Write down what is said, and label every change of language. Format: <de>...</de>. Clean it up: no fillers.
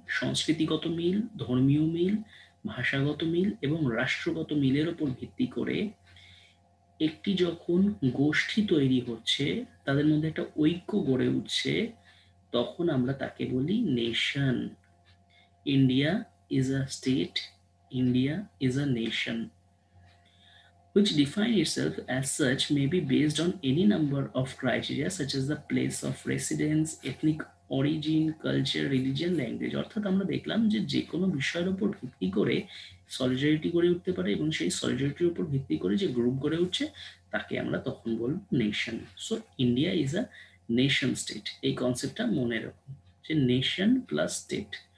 <bn>সংস্কৃতিগত মিল, ধর্মীয় মিল, ভাষাগত মিল এবং রাষ্ট্রগত মিলের ওপর ভিত্তি করে একটি যখন গোষ্ঠী তৈরি হচ্ছে, তাদের মধ্যে একটা ঐক্য গড়ে উঠছে, তখন আমরা তাকে বলি nation. India</bn> <en>is a state, India is a nation, which define itself as such may be based on any number of criteria such as the place of residence, ethnic origin, culture, religion, language।</en> <bn>অর্থাৎ আমরা দেখলাম যে যে কোনো বিষয়ের উপর ভিত্তি করে সলিডারিটি গড়ে উঠতে পারে এবং সেই সলিডারিটির উপর ভিত্তি করে যে গ্রুপ গড়ে উঠছে তাকে আমরা তখন বলব nation.</bn> <en>so India is a nation state,</en> <bn>এই কনসেপ্টটা মনে রাখুন যে</bn> <en>Nation plus state.</en>